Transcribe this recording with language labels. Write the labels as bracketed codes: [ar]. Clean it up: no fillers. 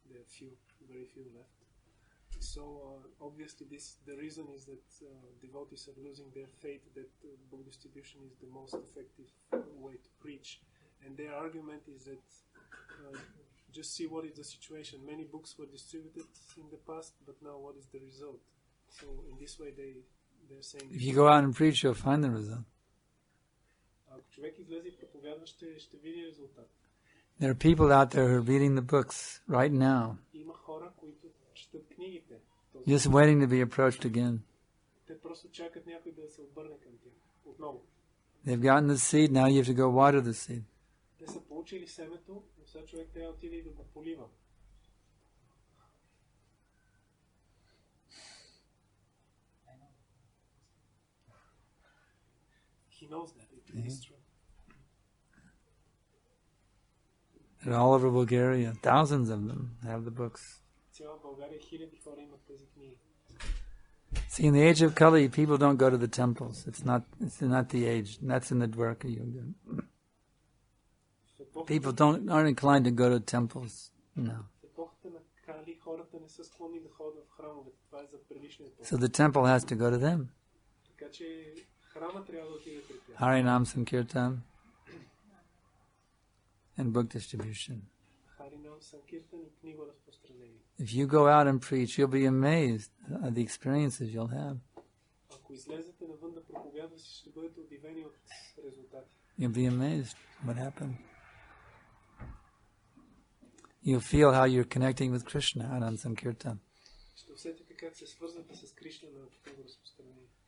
[en] There are very few left. So obviously, the reason is that devotees are losing their faith that book distribution is the most effective way to preach, and their argument is that just see what is the situation. Many books were distributed in the past, but now what is the result? So in this way, they're saying. If you go out and preach, you'll find the result. [bg] Ако човек излезе и проповядва, ще види резултат. [en] There are people out there who are reading the books right now, [bg] Има хора, които четат книгите. [en] just waiting to be approached again. [bg] Те просто чакат някой да се обърне към тях. Отново. [en] They've gotten the seed, now you have to go water the seed. [bg] Те са получили семето, но сега човек трябва да отиде и да го полива. [en] He knows that. It is true. They're all over Bulgaria. Thousands of them have the books. [bg] Цяла България хиляди хора имат тези книги. [en] See, in the age of Kali, people don't go to the temples. It's not the age. That's in the Dwarka Yuga. People aren't inclined to go to temples. No. [bg] В епохата на Кали хората не са склонни да ходят в храмовете. Това е за предишния епоха. [en] So the temple has to go to them. [bg] Така че храма трябва да отиде при тях. [en] Harinam Sankirtan and book distribution. [bg] Харинам Санкиртан и книго разпространение. [en] If you go out and preach, you'll be amazed at the experiences you'll have. [bg] Ако излезете навън да проповядвате, ще бъдете удивени от резултати. [en] You'll be amazed what happened. You'll feel how you're connecting with Krishna out on Sankirtan. [bg] Ще усетите как се свързвате с Кришна на книго разпространение.